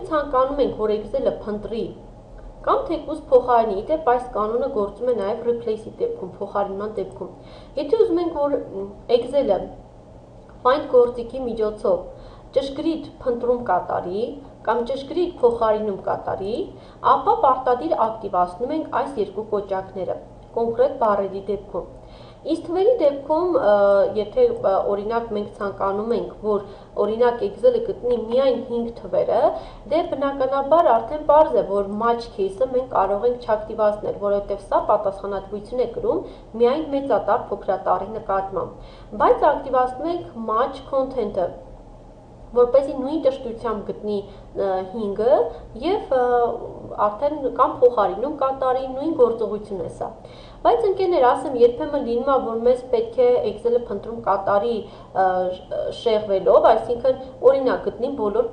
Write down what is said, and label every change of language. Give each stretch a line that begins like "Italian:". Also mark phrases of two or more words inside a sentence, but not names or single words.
Armenian: ցանկանում ենք, որ Excel-ը փնտրի կամ թեկուզ փոխարինի, դեպ այս կանոնը գործում է նաև replace-ի դեպքում, փոխարինման դեպքում։ Եթե ուզում ենք, որ Excel-ը find գործիքի միջոցով ճշգրիտ փնտրում կատարի կամ ճշգրիտ փոխարինում կատարի, ապա պարտադիր ակտիվացնում ենք այս երկու կոճակները կոնկրետ բառերի դեպքում։ Իսկ թվերի դեպքում, եթե օրինակ մենք ցանկանում ենք, որ օրինակ Excel-ը գտնի միայն 5 թվերը, դե բնականաբար արդեն պարզ է, որ
English: match case-
Armenian: ը մենք կարող ենք չակտիվացնել, որովհետև սա պատասխանատվություն է կրում միայն մեծատառ փոքրատառի նկատմամբ։ Բայց ակտիվացնում ենք
English: match content-
Armenian: ը, որպեսզի նույն ճշտությամբ գտնի 5-ը եւ արդեն կամ փոխարինում կատարի, նույն գործողությունն է սա։ Բայց ընկերներ, ասեմ, երբեմն լինում է, որ մեզ պետք է Excel-ը փնտրում կատարի շեղվելով, այսինքն օրինակ գտնի բոլոր